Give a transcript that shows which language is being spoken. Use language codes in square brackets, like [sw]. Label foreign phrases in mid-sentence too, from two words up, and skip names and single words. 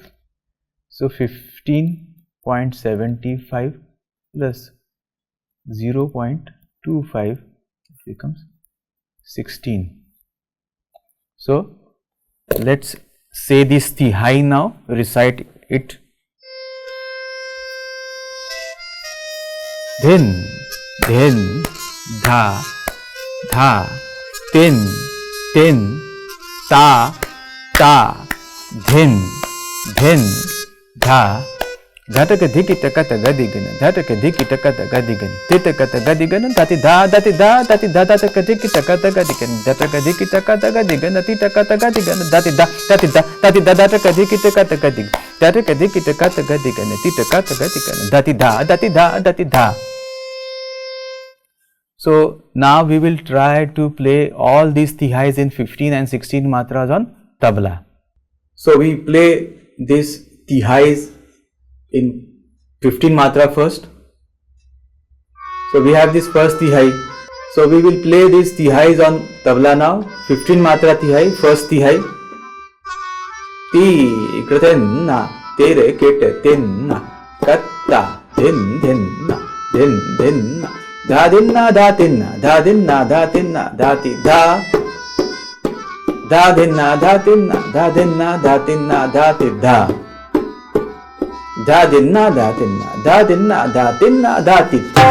[en] So 15.75 plus 0.25 becomes 16. So let's say this Tehai now, recite it. Dhin, dhin, dha, dha, tin, tin, ta, ta, dhin, dhin, dha. Dhataka dhikita kata gadigana dhataka dhikita kata gadigana tita kata gadigana dhati dha dhati dha dhati dha dhataka dhikita kata gadigana dhataka dhikita kata gadigana tita kata gadigana dhati dha dhati dha dhati dha dhataka dhikita kata gadigana dhataka dhikita kata gadigana tita kata gadigana dhati dha dhati dha dhati dha. So now we will try to play all these Tehais in 15 and 16 matras on tabla. So we play this Tehais in 15 matra first. So we have this first Tehai. So we will play these Tehais on tabla now. 15 matra Tehai, first Tehai. Ti kratenna tere kete tenna katta din dinna din dinna dha dinna dha tinna dha dinna dha tinna dhati dha dha dinna dha tinna dha dinna dha tinna dhati dha dha dinna dha tinna dha dinna dha tinna dhati.